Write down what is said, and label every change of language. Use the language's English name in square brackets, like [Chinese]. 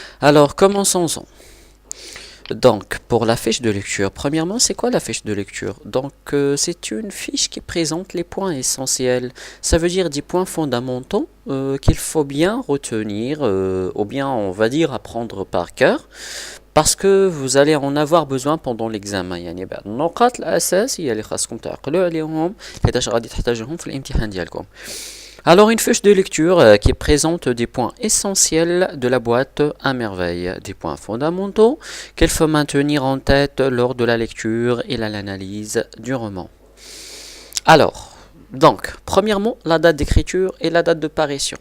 [French] Alors commençons-en. Donc, pour la fiche de lecture, premièrement, c'est quoi la fiche de lecture? C'est une fiche qui présente les points essentiels. Ça veut dire des points fondamentaux qu'il faut bien retenir, ou bien on va dire apprendre par cœur, parce que vous allez en avoir besoin pendant l'examen. [Arabic] يعني بعض النقاط الأساسية اللي خاصكم تعقلوا عليهم حيتاش غادي تحتاجوهم في الامتحان ديالكم. [French] Alors une fiche de lecture qui présente des points essentiels de la boîte à merveille, des points fondamentaux qu'il faut maintenir en tête lors de la lecture et l'analyse du roman. Alors, premièrement, la date d'écriture et la date de parution.